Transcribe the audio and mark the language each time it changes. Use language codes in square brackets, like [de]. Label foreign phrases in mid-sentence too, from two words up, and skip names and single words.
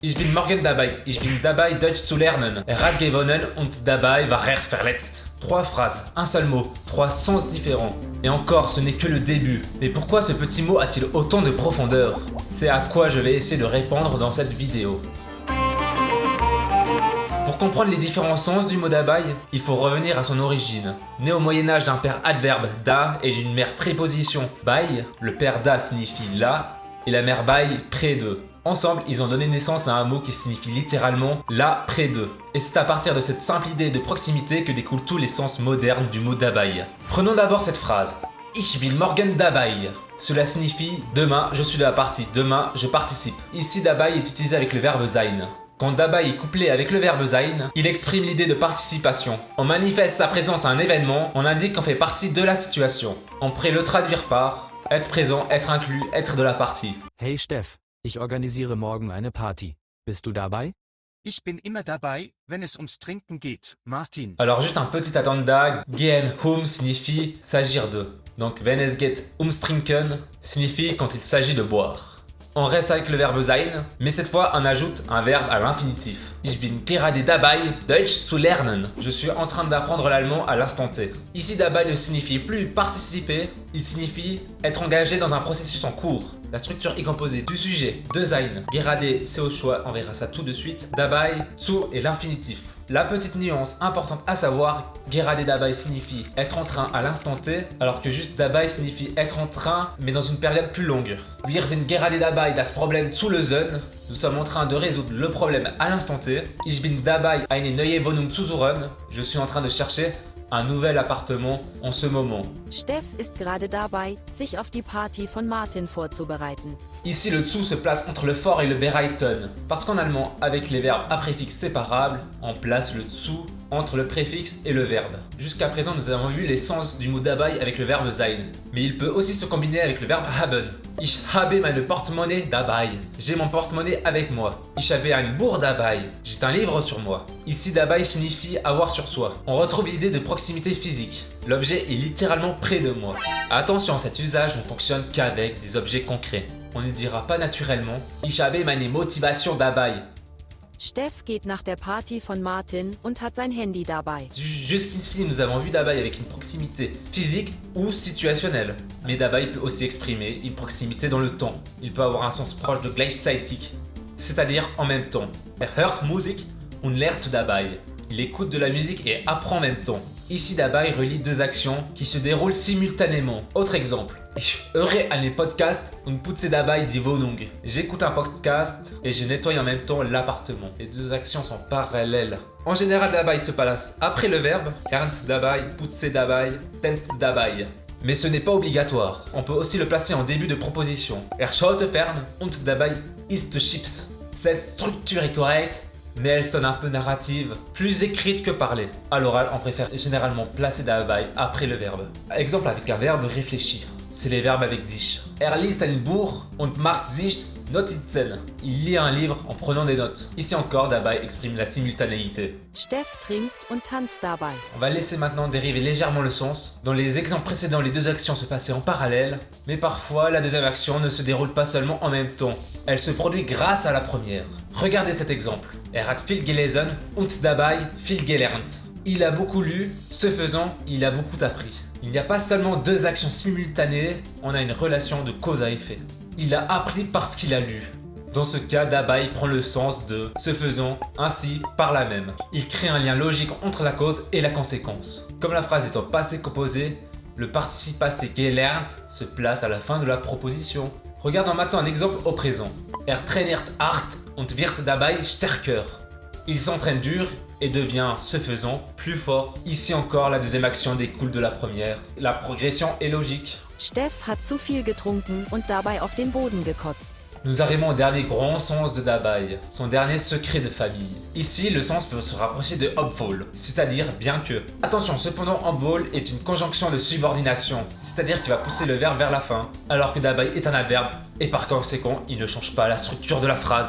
[de] Ich bin morgen dabei. Ich bin dabei, Deutsch zu lernen. Er hat gewonnen und dabei war er verletzt. [fr] 3 phrases, un seul mot, 3 sens différents. Et encore, ce n'est que le début. Mais pourquoi ce petit mot a-t-il autant de profondeur? C'est à quoi je vais essayer de répondre dans cette vidéo. Pour comprendre les différents sens du mot dabei, il faut revenir à son origine. Né au Moyen-Âge d'un père adverbe da et d'une mère préposition bei, le père da signifie là et la mère bei près de. Ensemble, ils ont donné naissance à un mot qui signifie littéralement là près de. Et c'est à partir de cette simple idée de proximité que découlent tous les sens modernes du mot dabei. Prenons d'abord cette phrase. [de] Ich bin morgen dabei. [fr] Cela signifie demain je suis de la partie, demain je participe. Ici dabei est utilisé avec le verbe sein. Quand dabei est couplé avec le verbe sein, il exprime l'idée de participation. On manifeste sa présence à un événement, on indique qu'on fait partie de la situation. On pourrait le traduire par être présent, être inclus, être de la partie. [de] Hey Steff, ich organisiere morgen eine Party. Bist du dabei? Ich bin immer dabei, wenn es ums Trinken geht, Martin. [fr] Alors juste un petit attenda, gehen signifie s'agir de. Donc [de] wenn es geht ums trinken [fr] signifie quand il s'agit de boire. On reste avec le verbe sein, mais cette fois on ajoute un verbe à l'infinitif. [de] Ich bin gerade dabei, Deutsch zu lernen. [fr] Je suis en train d'apprendre l'allemand à l'instant T. Ici dabei ne signifie plus participer, il signifie être engagé dans un processus en cours. La structure est composée du sujet, de sein. Gerade, c'est au choix, on verra ça tout de suite. [de] Dabei, zu [fr] et l'infinitif. La petite nuance importante à savoir, [de] gerade dabei [fr] signifie être en train à l'instant T, alors que juste dabei signifie être en train, mais dans une période plus longue. [de] Wir sind gerade dabei, das Problem zu lösen. [fr] Nous sommes en train de résoudre le problème à l'instant T. [de] Ich bin dabei, eine neue Wohnung zu suchen. [fr] Je suis en train de chercher un nouvel appartement en ce moment. [de] Steff ist gerade dabei, sich auf die Party von Martin vorzubereiten. [fr] Ici, le zu se place entre le fort et le bereiten, parce qu'en allemand, avec les verbes à préfixe séparables, on place le zu entre le préfixe et le verbe. Jusqu'à présent, nous avons vu les sens du mot dabei avec le verbe sein, mais il peut aussi se combiner avec le verbe haben. [de] Ich habe meine Portemonnaie dabei. [fr] J'ai mon porte-monnaie avec moi. [de] Ich habe ein Buch dabei. [fr] J'ai un livre sur moi. Ici, dabei signifie avoir sur soi. On retrouve l'idée de proximité physique. L'objet est littéralement près de moi. Attention, cet usage ne fonctionne qu'avec des objets concrets. On ne dira pas naturellement [de] Ich habe meine Motivation dabei. Steff geht nach der Party von Martin und hat sein Handy dabei. [fr] Jusqu'ici, nous avons vu dabei avec une proximité physique ou situationnelle. Mais dabei peut aussi exprimer une proximité dans le temps. Il peut avoir un sens proche de gleichzeitig, c'est-à-dire en même temps. [de] Er hört Musik und lernt dabei. [fr] Il écoute de la musique et apprend en même temps. Ici, dabei relie 2 actions qui se déroulent simultanément. Autre exemple. [de] Ich höre einen Podcast und putze dabei die Wohnung. [fr] J'écoute un podcast et je nettoie en même temps l'appartement. Les 2 actions sont parallèles. En général, dabei se place après le verbe. [de] Lernt dabei, putze dabei, tanzt dabei. [fr] Mais ce n'est pas obligatoire. On peut aussi le placer en début de proposition. [de] Er schaute fern und dabei isst Chips. [fr] Cette structure est correcte, mais elle sonne un peu narrative, plus écrite que parlée. À l'oral, on préfère généralement placer dabei après le verbe. Exemple avec un verbe réfléchir. C'est les verbes avec sich. [de] Er liest ein Buch und macht sich Notizen. [fr] Il lit un livre en prenant des notes. Ici encore, dabei exprime la simultanéité. [de] Steff trinkt und tanzt dabei. [fr] On va laisser maintenant dériver légèrement le sens. Dans les exemples précédents, les 2 actions se passaient en parallèle, mais parfois la deuxième action ne se déroule pas seulement en même temps. Elle se produit grâce à la première. Regardez cet exemple. [de] Er hat viel gelesen und dabei viel gelernt. [fr] Il a beaucoup lu, ce faisant, il a beaucoup appris. Il n'y a pas seulement 2 actions simultanées, on a une relation de cause à effet. Il a appris parce qu'il a lu. Dans ce cas, dabei prend le sens de ce faisant, ainsi, par là même. Il crée un lien logique entre la cause et la conséquence. Comme la phrase est au passé composé, le participe passé gelernt se place à la fin de la proposition. Regardons maintenant un exemple au présent. [de] Er trainiert hart und wird dabei stärker. [fr] Il s'entraîne dur et devient, ce faisant, plus fort. Ici encore, la deuxième action découle de la première. La progression est logique. [de] Steff hat zu viel getrunken und dabei auf den Boden gekotzt. [fr] Nous arrivons au dernier grand sens de dabei, son dernier secret de famille. Ici, le sens peut se rapprocher de obwohl, c'est-à-dire bien que. Attention, cependant, obwohl est une conjonction de subordination, c'est-à-dire qu'il va pousser le verbe vers la fin, alors que dabei est un adverbe, et par conséquent, il ne change pas la structure de la phrase.